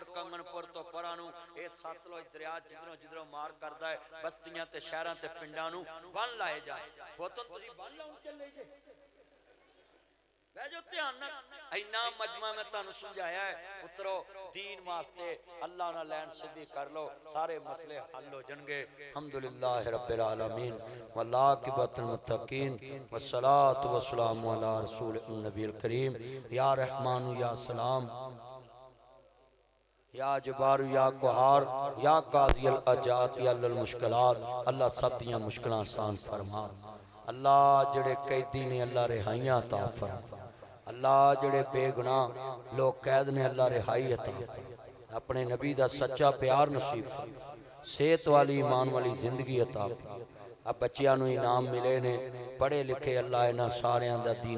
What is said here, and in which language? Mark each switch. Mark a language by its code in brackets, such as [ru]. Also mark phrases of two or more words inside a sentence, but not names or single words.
[pa] ਕੰਗਨਪੁਰ ਤੋਂ ਪਰਾਂ ਨੂੰ ਏ ਸਤਲੁਜ ਦਰਿਆ ਜਿਧਰੋਂ ਜਿਧਰੋਂ ਮਾਰ ਕਰਦਾ ਹੈ ਬਸਤੀਆਂ ਤੇ ਸ਼ਹਿਰਾਂ ਤੇ ਪਿੰਡਾਂ ਨੂੰ ਬੰਨ੍ਹ ਲਾਏ ਜਾਏ ਪੁੱਤ ਤੁਸੀਂ ਬੰਨ੍ਹ ਲਾਉਣ ਚੱਲੇ ਜੇ ਬੈਠੋ ਧਿਆਨ ਨਾਲ ਇੰਨਾ ਮਜਮਾ ਮੈਂ ਤੁਹਾਨੂੰ ਸਮਝਾਇਆ ਹੈ ਪੁੱਤਰੋ ਦੀਨ ਵਾਸਤੇ ਅੱਲਾਹ ਨਾਲ ਲੈਣ ਸਿੱਧੀ ਕਰ ਲਓ ਸਾਰੇ ਮਸਲੇ ਹੱਲ ਹੋ ਜਾਏਂਗੇ [ar] الحمد لله رب العالمين والعاقبة للمتقين والصلاة والسلام على رسوله النبي الكريم يا رحمن يا سلام يا جبار يا قهار يا قاضي الحاجات يا حلال المشكلات [pa] ਅੱਲਾਹ ਸਭ ਦੀਆਂ ਮੁਸ਼ਕਿਲਾਂ ਆਸਾਨ ਫ਼ਰਮਾ ਅੱਲਾਹ ਜਿਹੜੇ ਕੈਦੀ ਨੇ ਅੱਲਾਹ ਰਿਹਾਈਆਂ ਅਤਾ ਫ਼ਰਮਾ ਅੱਲਾਹ ਜਿਹੜੇ ਬੇਗੁਨਾਹ ਲੋਕ ਕੈਦ ਨੇ ਅੱਲਾਹ ਰਿਹਾਈ ਅਤਾ ਆਪਣੇ ਨਬੀ ਦਾ ਸੱਚਾ ਪਿਆਰ ਨਸੀਬ ਸਿਹਤ ਵਾਲੀ ਈਮਾਨ ਵਾਲੀ ਜ਼ਿੰਦਗੀ ਅਤਾ ਅਬ ਬੱਚੀਆਂ ਨੂੰ ਇਨਾਮ ਮਿਲੇ ਨੇ ਪੜ੍ਹੇ ਲਿਖੇ ਅੱਲਾਹ ਇਨ੍ਹਾਂ ਸਾਰੀਆਂ ਦਾ ਦੀਨ